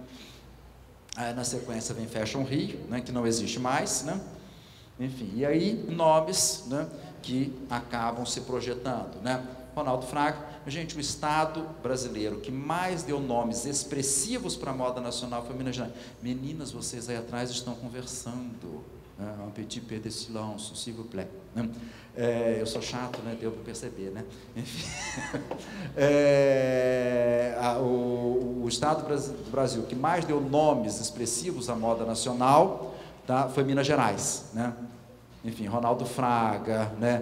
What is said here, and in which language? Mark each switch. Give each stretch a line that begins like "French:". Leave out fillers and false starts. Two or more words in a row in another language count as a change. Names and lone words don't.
Portuguese: Aí, na sequência vem Fashion Rio, né, que não existe mais, né? Enfim, e aí nomes, né, que acabam se projetando, né? Ronaldo Fraga, gente, o estado brasileiro que mais deu nomes expressivos para a moda nacional foi Minas Gerais. Meninas, vocês aí atrás estão conversando.
French: Un petit peu de silence, s'il vous plaît.
Portuguese: Eu sou chato, né? Deu para perceber, né? Enfim. O estado do Brasil que mais deu nomes expressivos à moda nacional, tá, foi Minas Gerais, né? Enfim, Ronaldo Fraga, né?